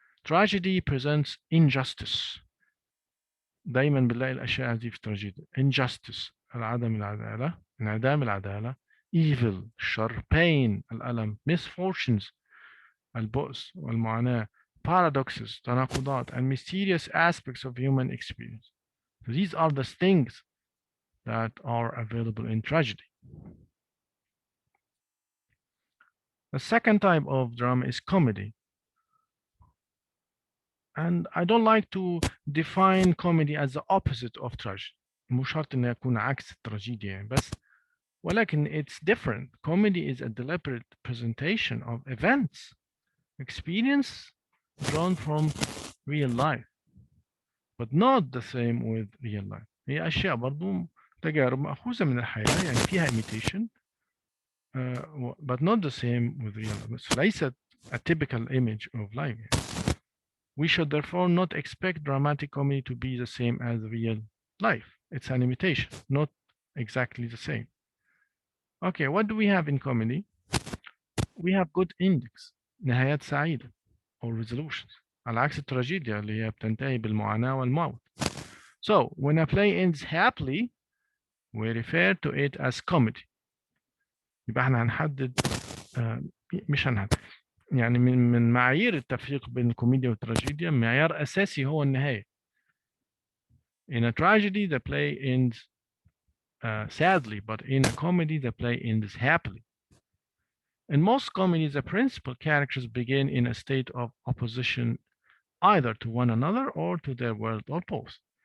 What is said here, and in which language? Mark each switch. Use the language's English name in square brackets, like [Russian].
[English] Tragedy presents injustice. [Arabic] دايما بنلاقي الأشياء هذه في التراجيديا. Injustice. عدم العدالة، انعدام العدالة، evil الشر، pain الألم، misfortunes البؤس والمعاناة، paradoxes تناقضات, [English] and mysterious aspects of human experience. So these are the things that are available in tragedy. The second type of drama is comedy. And I don't like to define comedy as the opposite of tragedy. [Arabic] مو شرط انه يكون عكس التراجيديا يعني بس ولكن [English] it's different. Comedy is a deliberate presentation of events, experience drawn from real life, but not the same with real life. [Arabic] هي أشياء برضو تجارب مأخوذة من الحياة يعني فيها imitation [English] but not the same with real life. [Arabic] بس ليست [English] a typical image of life. We should therefore not expect dramatic comedy to be the same as real life. It's an imitation, not exactly the same. Okay, what do we have in comedy? We have good endings, [Arabic] نهايات سعيدة, [English] or resolutions. [Arabic] على عكس التراجيديا اللي هي بتنتهي بالمعاناة والموت. [English] So, when a play ends happily, we refer to it as comedy. [Arabic] يبقى احنا هنحدد مش هنحدد يعني من معايير التفريق بين الكوميديا والتراجيديا معيار أساسي هو النهاية. [English] In a tragedy, the play ends sadly, but in a comedy, the play ends happily. In most comedies, the principal characters begin in a state of opposition either to one another or to their world or both.